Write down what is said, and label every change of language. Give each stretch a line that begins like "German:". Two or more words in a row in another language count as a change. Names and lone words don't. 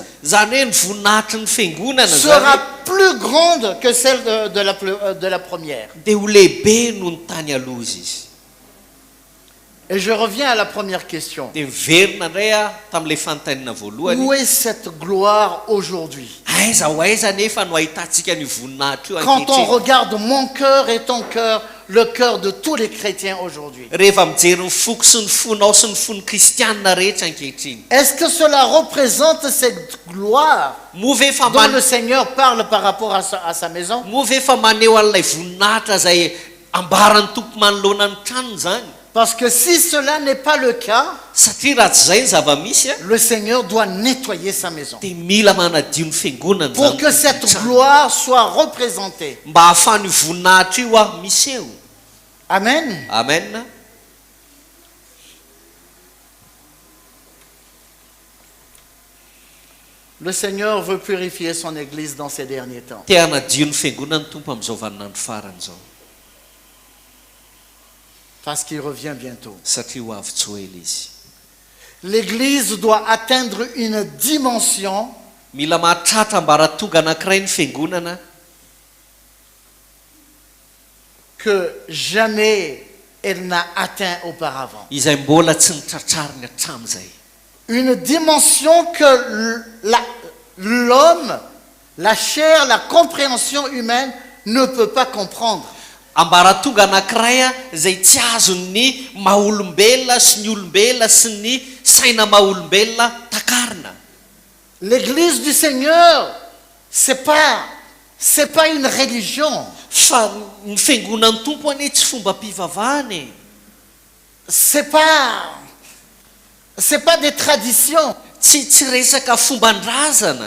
Malagasy: zany hoe ny voninahitry ny fiangonana zany
French: sera plus grande que celle de la première.
Malagasy: dia ho lehibe noho ny tany aloha izy.
French: Et je reviens à la première question.
Malagasy: Dia miverina indray a tamin'ilay fanontaniana voalohany,
French: Où est cette gloire aujourd'hui?
Malagasy: aiza ho aiza nefa no ahitantsika ny voninahitra io
French: Quand on
Malagasy: ankehitriny.
French: regarde mon cœur et ton cœur, le cœur de tous les chrétiens aujourd'hui,
Malagasy: Rehefa mijery ny foko sy ny fonao sy ny fon'ny kristianina rehetra ankehitriny.
French: est-ce que cela représente cette gloire
Malagasy: Moa ve fa
French: dont
Malagasy: man-
French: le Seigneur parle par rapport à sa maison?
Malagasy: moa ve fa maneho an'ilay voninahitra zay ambaran'ny tompo manoloana ny tranony zany?
French: Parce que si cela n'est pas le cas,
Malagasy: Satria raha tsy zay ny zava-misy a,
French: le Seigneur doit nettoyer sa maison.
Malagasy: dia mila manadio ny fiangonana
French: Pour
Malagasy: zany
French: que cette
Malagasy: tompon-trano.
French: gloire soit représentée.
Malagasy: Mba hahafahan'io voninahitra io a miseho.
French: Amen.
Malagasy: Amen.
French: Le Seigneur veut purifier son Église dans ces derniers temps.
Malagasy: Te hanadio ny fiangonana ny tompo amin'izao vaninandro farany zao.
French: Parce qu'il revient bientôt.
Malagasy: Satria ho avy tsy ho ela izy.
French: L'Église doit atteindre une dimension
Malagasy: Mila mahatratra mba rahatonga anankiray ny fiangonana
French: que jamais elle n'a atteint auparavant.
Malagasy: izay mbola tsy nitratrariny hatramin'izay.
French: Une dimension que l'homme, la chair, la compréhension humaine ne peut pas comprendre.
Malagasy: Ambaratonga anankiray a izay tsy azon'ny maha-olombelona sy ny olombelona sy ny saina maha-olombelona takarina.
French: L'Église du Seigneur, c'est pas une religion.
Malagasy: Fa ny fiangonan'ny tompo anie tsy fomba mpivavahany.
French: C'est pas des traditions.
Malagasy: Tsy resaka fomban-drazana.